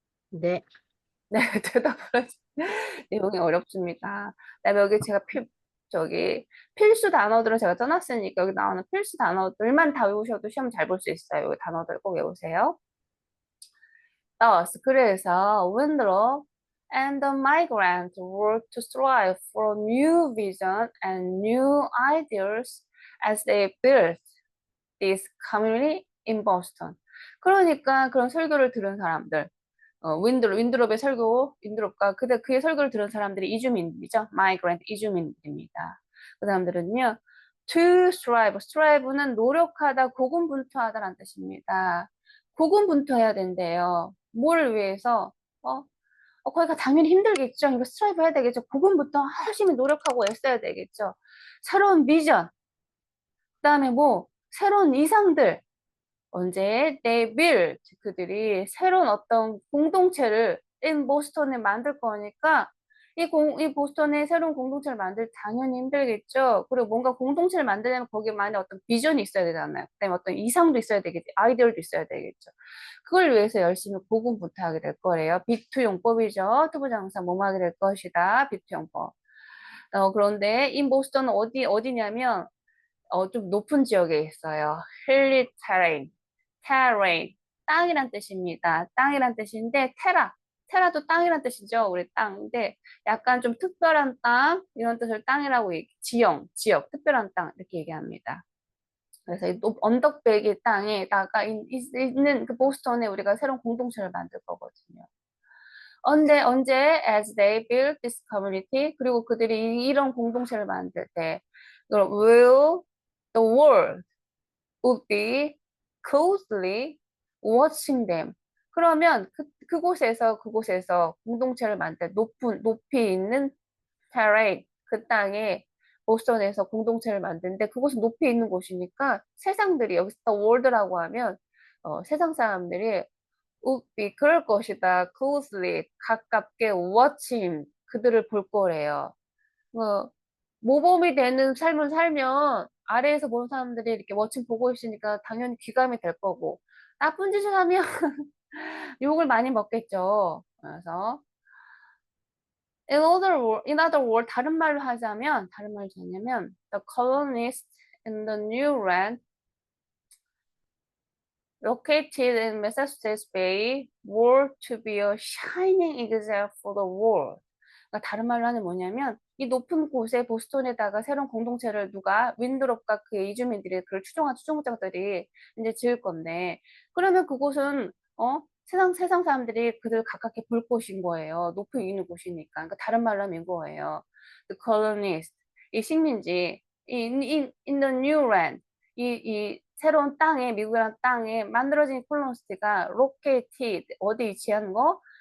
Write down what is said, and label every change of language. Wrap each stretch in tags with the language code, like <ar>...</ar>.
<ko>네. 네, 대답을 하지. 내용이 어렵습니다. 그다음에 여기 제가 필수 단어들을 제가 써놨으니까 여기 나오는 필수 단어들만 다 외우셔도 시험 잘 볼 수 있어요. 여기 단어들 꼭 외우세요.</ko> <en>그래서 Winthrop and the migrant work to strive for new vision and new ideas as they built this community in Boston.</en> <ko>그러니까 그런 설교를 들은 사람들 윈드롭의 윈드롭과 그의 설교를 들은 사람들이 이주민들이죠. migrant, 이주민들입니다. 그 사람들은요, to strive는 노력하다, 고군분투하다라는 뜻입니다. 고군분투해야 된대요. 뭐를 위해서? 거기가 당연히 힘들겠죠. 이거 스트라이브 해야 되겠죠. 고군분투 열심히 노력하고 애써야 되겠죠. 새로운 비전, 그 다음에 뭐, 새로운 이상들, 언제</ko> <en>they built</en> <ko>그들이 새로운 어떤 공동체를 in 보스턴에 만들 거니까 이 보스턴에 새로운 공동체를 만들 당연히 힘들겠죠. 그리고 뭔가 공동체를 만들려면 거기만의 어떤 비전이 있어야 되잖아요. 그다음에 어떤 이상도 있어야 되겠지. 아이디어도 있어야 되겠죠. 그걸 위해서 열심히 고군분투하게 될 거래요. 비투 용법이죠. 투부정사 뭐뭐 하게 될 것이다. 비투 용법. 그런데 이 보스턴은 어디냐면 좀 높은 지역에 있어요. hilly terrain, terrain, 땅이란 뜻입니다. 땅이란 뜻인데 테라도 땅이란 뜻이죠. 우리 땅인데 약간 좀 특별한 땅 이런 뜻을 땅이라고 지역, 특별한 땅 이렇게 얘기합니다. 그래서 이 언덕배기 땅에다가 있는 그 보스턴에 우리가 새로운 공동체를 만들 거거든요. 언제</ko> <en>as they build this community</en> <ko>그리고 그들이 이런 공동체를 만들 때 그럼</ko> <en>will the world would be closely watching them.</en> <ko>그러면 그곳에서 공동체를 만들 높이 있는 terrain 그 땅에 보스턴에서 공동체를 만드는데 그곳은 높이 있는 곳이니까 세상들이 여기서 the world라고 하면 세상 사람들이 would be 그럴 것이다. closely 가깝게 watching 그들을 볼 거래요. 뭐 모범이 되는 삶을 살면 아래에서 보는 사람들이 이렇게 워칭 보고 있으니까 당연히 귀감이 될 거고 나쁜 짓을 하면 욕을 많이 먹겠죠. 그래서</ko> <en>in other word</en> <ko>다른 말로 하자면</ko> <en>the colonists in the new land located in Massachusetts Bay were to be a shining example for the world.</en> <ko>그러니까 다른 말로 하면 뭐냐면 이 높은 곳에 보스턴에다가 새로운 공동체를 누가 윈드롭과 그의 이주민들이 그걸 추종한 추종자들이 이제 지을 건데 그러면 그곳은 세상 사람들이 그들 가깝게 볼 곳인 거예요. 높이 있는 곳이니까. 그러니까 다른 말로 하면 이거예요.</ko> <en>The colonists</en> <ko>이 식민지</ko> <en>in the new land</en> <ko>이 새로운 땅에 미국이라는 땅에 만들어진 콜로니스트가 located 어디 위치한 거?</ko>